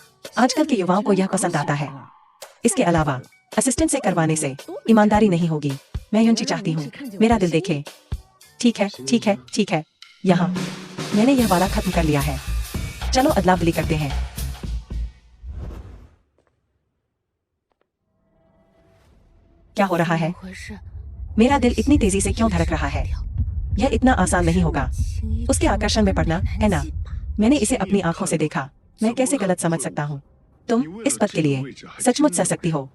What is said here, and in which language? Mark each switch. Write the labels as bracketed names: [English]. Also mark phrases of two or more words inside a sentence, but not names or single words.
[Hindi] आजकल के युवाओं को यह पसंद आता है। इसके अलावा असिस्टेंट से करवाने से ईमानदारी नहीं होगी। मैं युंची चाहती हूँ, मेरा दिल देखे। ठीक है, ठीक है, ठीक है। यहाँ मैंने यह वाला खत्म कर लिया है। चलो अदला बदली करते हैं। क्या हो रहा है? [Chinese] 怎么回事？ [Hindi] मेरा दिल इतनी तेजी से क्यों धड़क रहा है? यह इतना आसान नहीं होगा। [Chinese] 轻易 [Hindi] उसके आकर्षण में पड़ना है ना? मैंने इसे अपनी आंखों से देखा। मैं कैसे गलत समझ सकता हूँ? तुम इस पद के लिए सचमुच सह सकती हो।